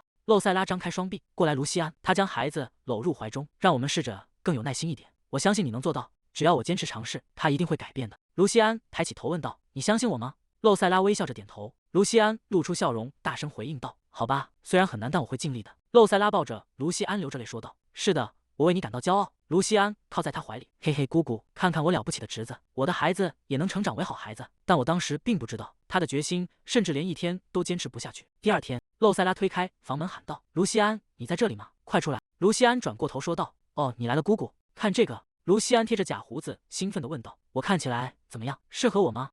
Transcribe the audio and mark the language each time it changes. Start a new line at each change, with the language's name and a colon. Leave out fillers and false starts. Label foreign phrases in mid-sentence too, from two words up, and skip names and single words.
Chinese: 露塞拉張開雙臂：“過來，盧西安。”他將孩子摟入懷中：“讓我們試着更有耐心一點，我相信你能做到，只要我堅持嘗試，他一定會改變的。” 盧西安抬起頭問道：“你相信我嗎？” 露塞拉微笑着點頭。盧西安露出笑容，大聲回應道：“好吧，雖然很難，但我會盡力的。” 露塞拉抱着盧西安流着淚說道：“是的，我為你感到驕傲。” 盧西安靠在他懷裡：“嘿嘿，姑姑，看看我了不起的侄子，我的孩子也能成長為好孩子。” 但我當時並不知道他的決心，甚至連一天都堅持不下去。第二天，露塞拉推開房門喊道：“盧西安，你在這裡嗎？快出來！” 盧西安轉過頭說道：“哦，你來了，姑姑，看這個。” 盧西安貼着假鬍子，興奮地問道：“我看起來怎麼樣？適合我嗎？”